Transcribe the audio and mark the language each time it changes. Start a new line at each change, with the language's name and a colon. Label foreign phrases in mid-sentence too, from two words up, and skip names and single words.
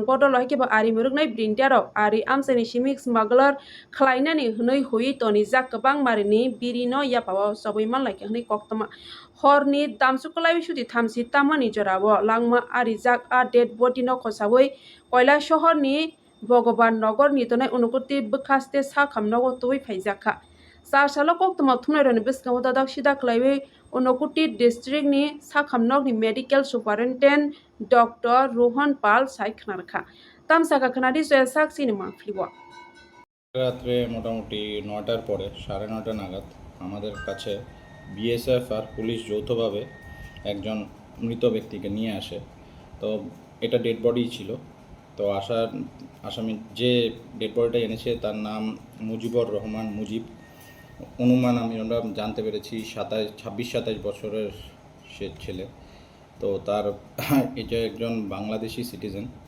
Kok Borok: bodol hai ke ba ari muruknai printer rok ari amsai ni simik smuggler khlainani hnai hui toni jak kabang marini birino yapao sawi manlai ke hnai koktoma horni damsuklai sudi thamsi tamani jorabo langma ari jak a
English: dead body
Kok Borok: no khosawi koila শহর ni Bhagavan Nagar ni tonai Unakoti bukhaste sa khamnago tui phaijaka Sarsalo koktoma thumnaironi biskamo dadak sida khlaiwi Unakoti district ni sa khamnog ni
English: medical superintendent
Kok Borok: Dr. Rohan Pal sai khnarkha tamsaka khnari soya saksi ni mafliwa
Bangla: রাত্রে মোটামুটি ৯টার পরে ৯:৩০ নাগাদ আমাদের কাছে বিএসএফ আর পুলিশ যৌথভাবে একজন মৃত ব্যক্তিকে নিয়ে আসে তো এটা
English: dead body
Bangla: ছিল তো আসামি যে
English: dead body-টা
Bangla: এনেছে তার নাম মুজিবুর রহমান মুজিব অনুমান আমরা জানতে পেরেছি 26-27 বছরের সে ছেলে তো তার এটা একজন বাংলাদেশি সিটিজেন